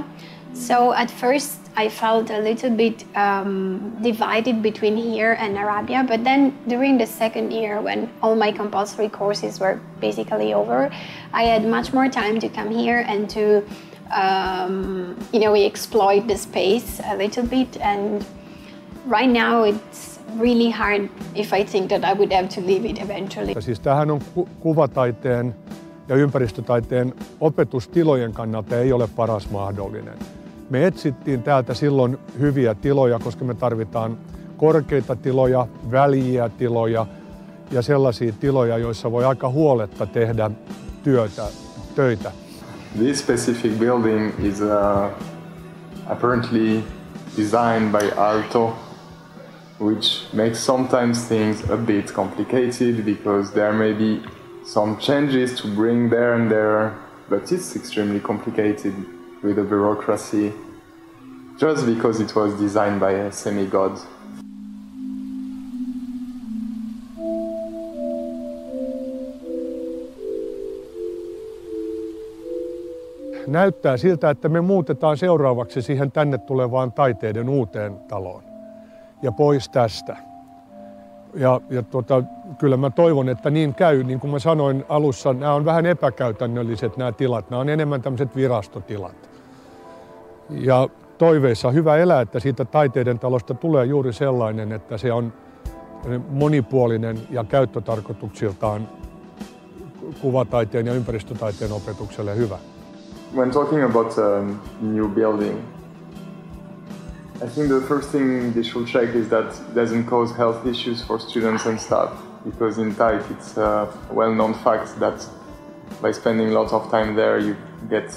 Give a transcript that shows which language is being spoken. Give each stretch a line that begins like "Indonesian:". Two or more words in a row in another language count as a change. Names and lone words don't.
English: So at first I felt a little bit divided between here and Arabia, but then during the second year, when all my compulsory courses were basically over, I had much more time to come here and to we exploit the space a little bit. And right now it's really hard if I think that I would have to leave it eventually.
Finnish: Siis tämähän on kuvataiteen ja ympäristötaiteen opetustilojen kannalta ei ole paras mahdollinen. Me etsittiin täältä silloin hyviä tiloja, koska me tarvitaan korkeita tiloja, väljiä tiloja ja sellaisia tiloja, joissa voi aika huoletta tehdä töitä.
English: This specific building is apparently designed by Aalto, which makes sometimes things a bit complicated because there may be some changes to bring there and there, but it's extremely complicated with the bureaucracy just because it was designed by a semi-god.
Finnish: Näyttää siltä, että me muutetaan seuraavaksi siihen tänne tulevaan taiteiden uuteen taloon ja pois tästä. Kyllä mä toivon, että niin käy. Niin kuin mä sanoin alussa, nämä on vähän epäkäytännölliset nämä tilat. Nämä on enemmän tämmöiset virastotilat. Ja toiveissa hyvä elää, että siitä taiteiden talosta tulee juuri sellainen, että se on monipuolinen ja käyttötarkoituksiltaan kuvataiteen ja ympäristötaiteen opetukselle hyvä.
English: When talking about a new building, I think the first thing they should check is that it doesn't cause health issues for students and staff, because in TAIC it's a well-known fact that by spending lots of time there you get